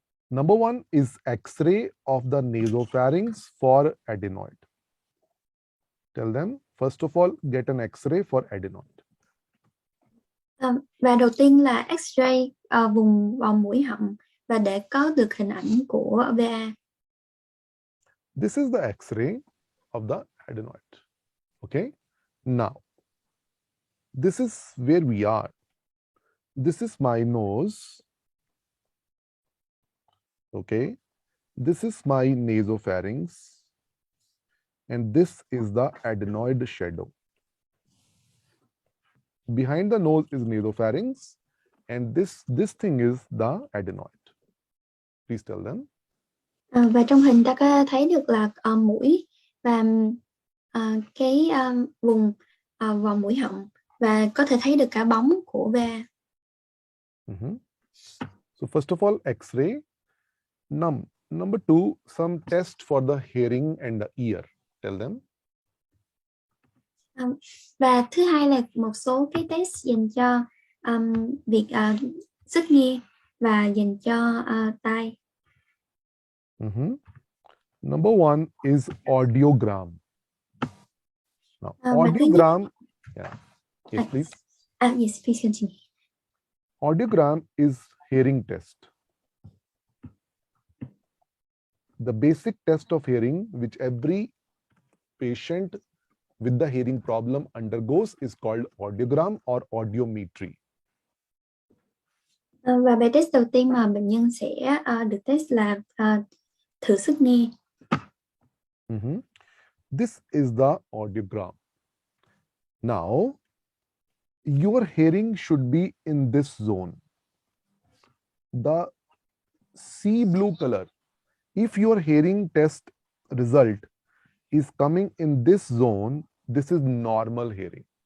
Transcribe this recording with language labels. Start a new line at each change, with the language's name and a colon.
English: Number 1 is X-ray of the nasopharynx for adenoid. Tell them, first of all, get an X-ray for adenoid.
Vietnamese: Và đầu tiên là X-ray vùng vòng mũi họng và để có được hình ảnh của VA.
English: This is the X-ray of the adenoid. Okay. Now, this is where we are. This is my nose. Okay. This is my nasopharynx. And this is the adenoid shadow. Behind the nose is nasopharynx. And this thing is the adenoid. Please tell them.
Vietnamese: Và trong hình ta có thấy được là mũi và cái vùng vòng mũi họng, và có thể thấy được cả bóng của va.
English: So first of all, X-ray. Number two, some test for the hearing and the ear. Tell them.
Vietnamese: Và thứ hai là một số cái test dành cho việc sức nghe và dành cho tai.
English: Number one is audiogram. Now, audiogram. Yeah. Yes, please. Yes, please continue. Audiogram is hearing test. The basic test of hearing which every patient with the hearing problem undergoes is called audiogram or audiometry.
Vietnamese: Và bài test đầu tiên mà bệnh nhân sẽ được test là thử sức nghe.
English: This is the audiogram. Now, your hearing should be in this zone. The sea blue color. If your hearing test result is coming in this zone, this is normal hearing.